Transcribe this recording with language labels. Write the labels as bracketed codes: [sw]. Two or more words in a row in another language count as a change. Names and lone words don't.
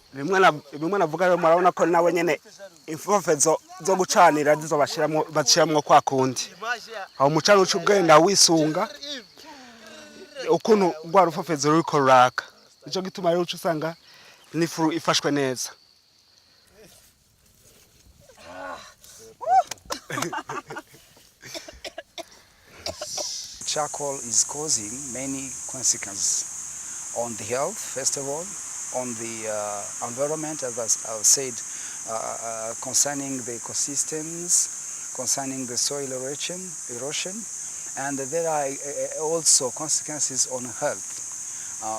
[rn] bimwe navuga rero murabona ko nawe nyene imfofo zo gucanira zizo bashiramwo kwa kundi aho umucana uca ugenda wisunga ukuntu rwa rufofezo ruriko ruraka nico gituma rero uca usanga n'ifu ifashwe neza. [en] Charcoal is causing many consequences on the health, first of all, on the environment, as I said, concerning the ecosystems, concerning the soil erosion, and there are also consequences on health.